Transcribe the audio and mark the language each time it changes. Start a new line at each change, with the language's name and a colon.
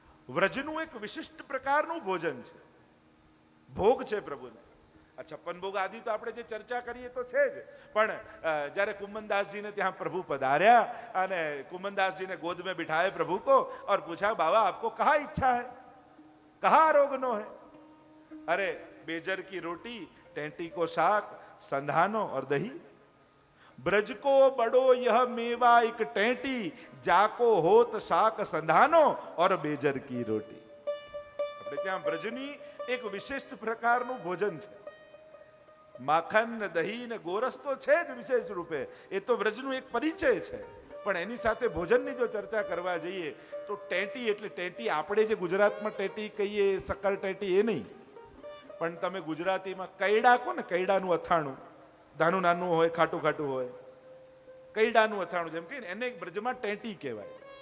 Gujarati: વ્રજનું એક વિશિષ્ટ પ્રકારનું ભોજન છે, ભોગ છે પ્રભુને. આ 56 ભોગ આદિ તો આપણે જે ચર્ચા કરીએ તો છે જ, પણ જ્યારે કુમનદાસજીને ત્યાં પ્રભુ પધાર્યા અને કુમનદાસજીને
Hindi: गोद में बिठाए प्रभु को और पूछा बाबा आपको कहाँ इच्छा है, कहाँ आरोगनो है? अरे बेजर की रोटी, टेंटी को शाक, संधानो और दही. ब्रज को बड़ो यह मेवा एक टेंटी, जाको होत शाक संधानो और बेजर की रोटी.
Gujarati: આપણે ત્યાં બ્રજની એક વિશિષ્ટ પ્રકારનું ભોજન છે. માખણ ને દહીં ને ગોરસ તો છે જ વિશેષ રૂપે, એ તો વ્રજનું એક પરિચય છે. પણ એની સાથે ભોજનની જો ચર્ચા કરવા જઈએ તો ટેટી એટલે ટેટી આપણે જે ગુજરાતમાં ટેટી કહીએ સક્કર ટેટી એ નહીં, પણ તમે ગુજરાતીમાં કૈડા કહો ને, કૈડાનું અથાણું, નાનું નાનું હોય, ખાટું ખાટું હોય, કૈડાનું અથાણું જેમ કહીને એને બ્રજમાં ટેટી કહેવાય.